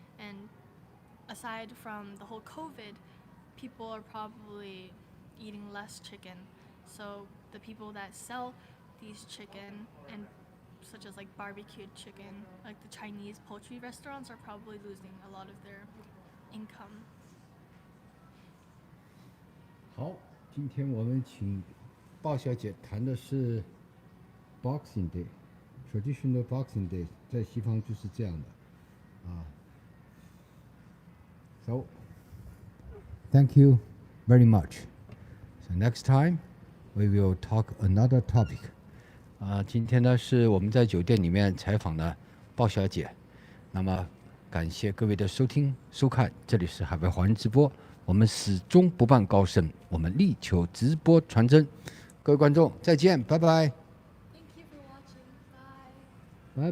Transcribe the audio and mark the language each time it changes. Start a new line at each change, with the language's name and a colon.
English: And aside from the whole COVID, people are probably eating less chicken. So the people that sell these chicken, and such as like barbecued chicken, like the Chinese poultry restaurants, are probably losing a lot of their income.
Chinese: 好，今天我们请鲍小姐谈的是 Boxing Day,
English: traditional Boxing Day，
Chinese: 在西方就是这样的啊。
English: So, thank you very much. So next time we will talk another topic.
Chinese: 今天呢是我们在酒店里面采访的鲍小姐。那么感谢各位的收听收看，这里是海外华人直播，我们始终不办高深，我们力求直播传真。各位观众再见，拜拜。
English: Thank you for watching. Bye.